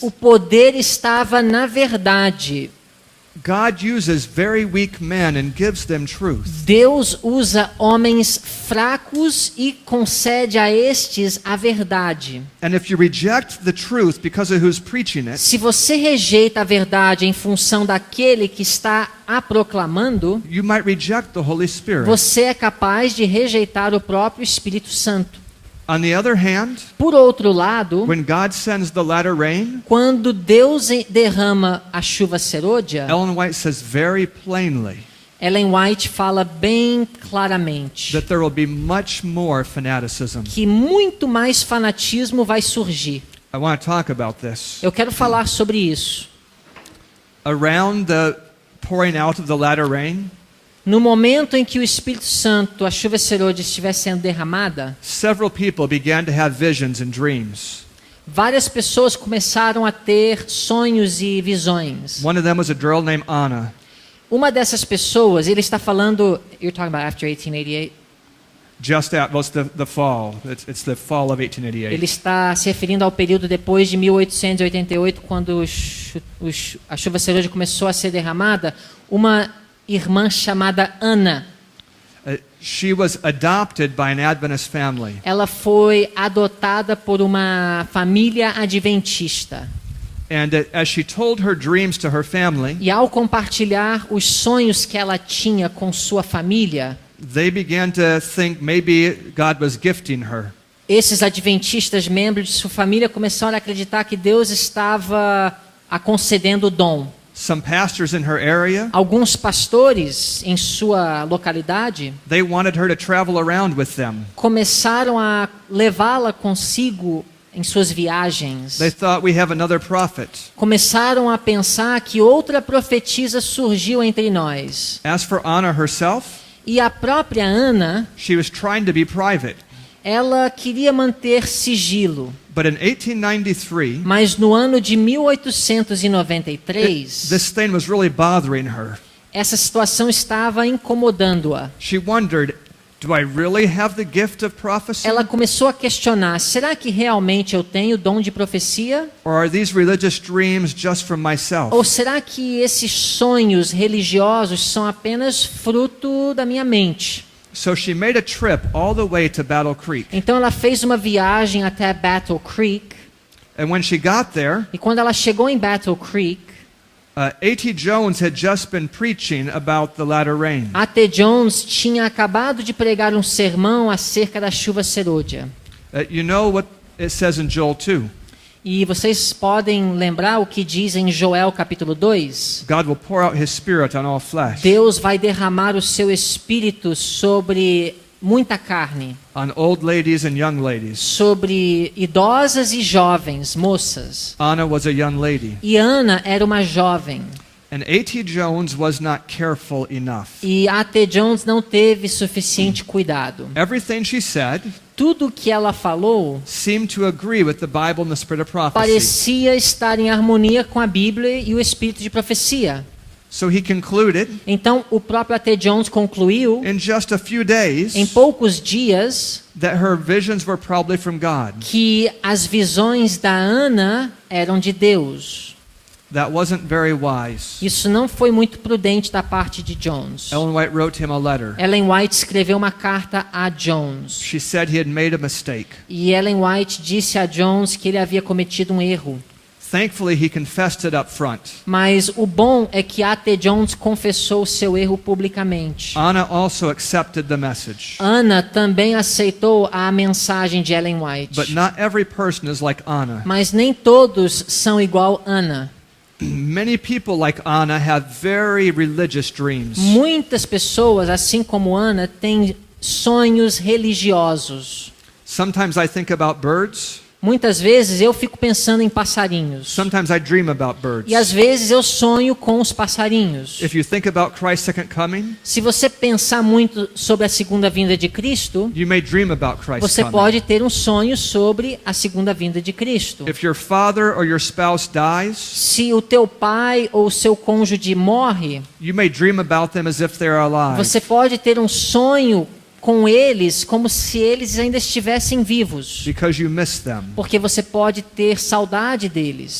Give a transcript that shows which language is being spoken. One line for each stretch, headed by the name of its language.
Portuguese: o poder estava na verdade.
English: God uses very weak men and gives them truth.
Portuguese: Deus usa homens fracos e concede a estes a verdade.
English: And if you reject the truth because of who's preaching it,
Portuguese: Se você rejeita a verdade em função daquele que está a proclamando,
English: you might reject the Holy Spirit.
Portuguese: você é capaz de rejeitar o próprio Espírito Santo.
English: On the other hand,
Portuguese: Por outro lado,
English: when God sends the latter rain,
Portuguese: quando Deus derrama a chuva serôdia,
English: Ellen White says very plainly
Portuguese: Ellen White fala bem claramente
English: that there will be much more fanaticism.
Portuguese: que muito mais fanatismo vai surgir.
English: I want to talk about this.
Portuguese: Eu quero falar sobre isso.
English: Around the pouring out of the latter rain,
Portuguese: No momento em que o Espírito Santo, a chuva serôdia, estiver sendo derramada,
English: several people began to have visions and dreams.
Portuguese: várias pessoas começaram a ter sonhos e visões.
English: One of them was a girl named Anna.
Portuguese: Uma dessas pessoas, ele está falando,
English: you're talking about after 1888? Just at well, it's the fall. It's the fall of 1888.
Portuguese: Ele está se referindo ao período depois de 1888, quando a chuva serôdia começou a ser derramada. Uma irmã chamada Ana.
English: She was adopted by an Adventist family.
Portuguese: Ela foi adotada por uma família adventista.
English: And as she told her dreams to her family,
Portuguese: E ao compartilhar os sonhos que ela tinha com sua família,
English: they began to think maybe God was gifting her.
Portuguese: esses adventistas, membros de sua família, começaram a acreditar que Deus estava a concedendo o dom.
English: Some pastors in her area,
Portuguese: Alguns pastores em sua localidade
English: they wanted her to travel around with them.
Portuguese: começaram a levá-la consigo em suas viagens.
English: They thought we have another prophet.
Portuguese: Começaram a pensar que outra profetisa surgiu entre nós.
English: As for Anna herself,
Portuguese: E a própria Ana,
English: she was trying to be private.
Portuguese: ela queria manter sigilo.
English: But in 1893,
Portuguese: Mas no ano de 1893,
English: this thing was really bothering her.
Portuguese: essa situação estava incomodando-a.
English: She wondered, do I really have the gift of prophecy?
Portuguese: Ela começou a questionar: será que realmente eu tenho o dom de profecia?
English: Or are these religious dreams just from myself?
Portuguese: Ou será que esses sonhos religiosos são apenas fruto da minha mente?
English: So she made a trip all the way to Battle Creek.
Portuguese: Então ela fez uma viagem até Battle Creek,
English: And when she got there,
Portuguese: e quando ela chegou em Battle Creek,
English: A.T. Jones had just been preaching about the latter rain.
Portuguese: A.T. Jones tinha acabado de pregar um sermão acerca da chuva serôdia.
English: You know what it says in Joel 2?
Portuguese: E vocês podem lembrar o que diz em Joel capítulo 2?
English: God will pour out his spirit on all flesh,
Portuguese: Deus vai derramar o seu espírito sobre muita carne,
English: on old ladies and young ladies.
Portuguese: sobre idosas e jovens, moças.
English: Anna was a young lady.
Portuguese: E Ana era uma jovem.
English: And A.T. Jones was not careful enough.
Portuguese: E A.T. Jones não teve suficiente cuidado.
English: Everything she said
Portuguese: Tudo o que ela falou
English: seemed to agree with the Bible and the spirit of prophecy.
Portuguese: parecia estar em harmonia com a Bíblia e o espírito de profecia.
English: So he concluded,
Portuguese: Então o próprio A.T. Jones concluiu,
English: in just a few days,
Portuguese: em poucos dias,
English: that her visions were probably from God.
Portuguese: que as visões da Ana eram de Deus.
English: That wasn't very wise.
Portuguese: Isso não foi muito prudente da parte de Jones.
English: Ellen White wrote him a letter.
Portuguese: Ellen White escreveu uma carta a Jones.
English: She said he had made a mistake.
Portuguese: E Ellen White disse a Jones que ele havia cometido um erro.
English: Thankfully, he confessed it up front.
Portuguese: Mas o bom é que A.T. Jones confessou seu erro publicamente.
English: Anna also accepted the message.
Portuguese: Ana também aceitou a mensagem de Ellen White.
English: But not every person is like Anna.
Portuguese: Mas nem todos são igual Ana.
English: Many people like Anna have very religious dreams.
Portuguese: Muitas pessoas, assim como Ana, têm sonhos religiosos.
English: Sometimes I think about birds.
Portuguese: Muitas vezes eu fico pensando em passarinhos.
English: Sometimes I dream about birds.
Portuguese: E às vezes eu sonho com os passarinhos.
English: If you think about Christ's second coming,
Portuguese: Se você pensar muito sobre a segunda vinda de Cristo,
English: you may dream about Christ's
Portuguese: você
English: coming.
Portuguese: pode ter um sonho sobre a segunda vinda de Cristo.
English: If your father or your spouse dies,
Portuguese: Se o teu pai ou o seu cônjuge morre,
English: you may dream about them as if they're alive.
Portuguese: você pode ter um sonho com eles como se eles ainda estivessem vivos.
English: Because you miss them
Portuguese: Porque você pode ter saudade deles.